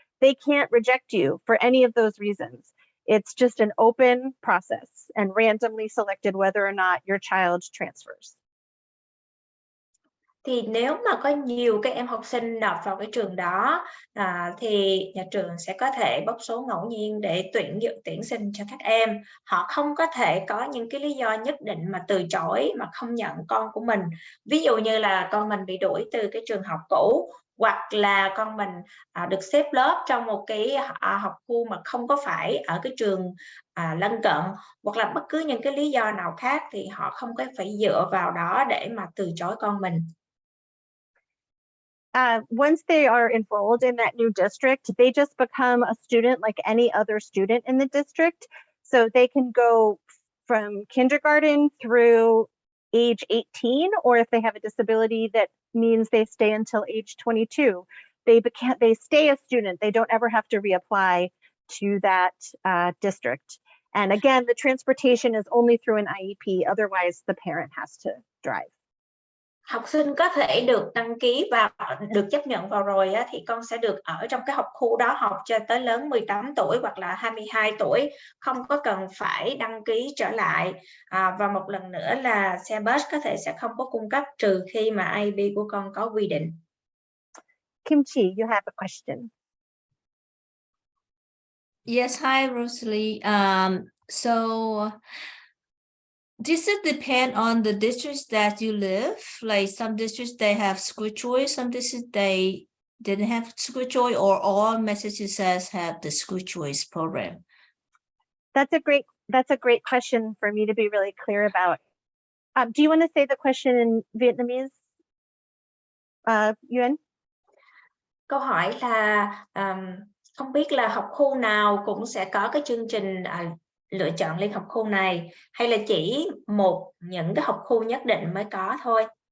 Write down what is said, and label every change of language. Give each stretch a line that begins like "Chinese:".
English: They can't reject you for any of those reasons. It's just an open process and randomly selected whether or not your child transfers.
Vietnamese: Thì nếu mà có nhiều các em học sinh nộp vào cái trường đó thì nhà trường sẽ có thể bốc số ngẫu nhiên để tuyển sinh cho các em. Họ không có thể có những cái lý do nhất định mà từ chối, mà không nhận con của mình. Ví dụ như là con mình bị đuổi từ cái trường học cũ, hoặc là con mình được xếp lớp trong một cái học khu mà không có phải ở cái trường lân cận, hoặc là bất cứ những cái lý do nào khác, thì họ không có phải dựa vào đó để mà từ chối con mình.
English: Once they are enrolled in that new district, they just become a student like any other student in the district. So they can go from kindergarten through age 18, or if they have a disability that means they stay until age 22, they stay a student. They don't ever have to reapply to that district. And again, the transportation is only through an IEP. Otherwise, the parent has to drive.
Vietnamese: Học sinh có thể được đăng ký và được chấp nhận vào rồi thì con sẽ được ở trong cái học khu đó học cho tới lớn 18 tuổi hoặc là 22 tuổi, không có cần phải đăng ký trở lại. Và một lần nữa là xe bus có thể sẽ không có cung cấp trừ khi mà IEP của con có quy định.
English: Kimchi, you have a question. Yes, hi Rosalie. So Does it depend on the districts that you live? Like some districts they have school choice, some districts they didn't have school choice, or all Massachusetts have the school choice program? That's a great question for me to be really clear about. Do you want to say the question in Vietnamese, Yuen?
Vietnamese: Câu hỏi là không biết là học khu nào cũng sẽ có cái chương trình lựa chọn liên học khu này, hay là chỉ những cái học khu nhất định mới có thôi?